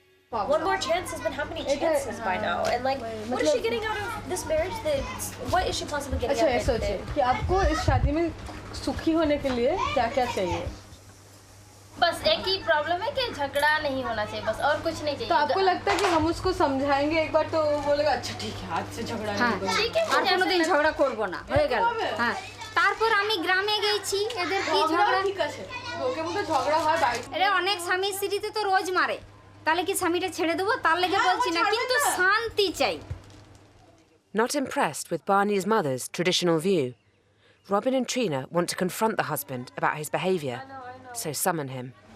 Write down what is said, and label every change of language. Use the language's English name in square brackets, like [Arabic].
[English] One more chance has been how many chances by now? And like, what is she getting out of this marriage? What is she possibly getting out of it? [Hindi] अच्छा, सोचिए कि आपको इस शादी में सुखी होने के लिए क्या क्या चाहिए? बस एक ही प्रॉब्लम है कि झगड़ा नहीं होना चाहिए, बस और कुछ नहीं चाहिए. तो आपको लगता है कि हम उसको समझाएंगे एक बार तो बोलेगा अच्छा ठीक है आज से झगड़ा नहीं होगा. ठीक है, [Bangla] আর কোনোদিন ঝগড়া করব না, হয়ে গেল. হ্যাঁ, তারপর আমি গ্রামে গেছি, এদের কি ঝগড়া? ঠিক আছে, ওকে মতো ঝগড়া হয় বাইরে. আরে অনেক স্বামী স্ত্রীতে তো রোজ মারে, তাহলে কি স্বামীটা ছেড়ে দেবো? তার লেগে বলছি না, কিন্তু শান্তি চাই. [English] Not impressed with Barney's mother's traditional view, Robin and Trina want to confront the husband about his behaviour, so summon him.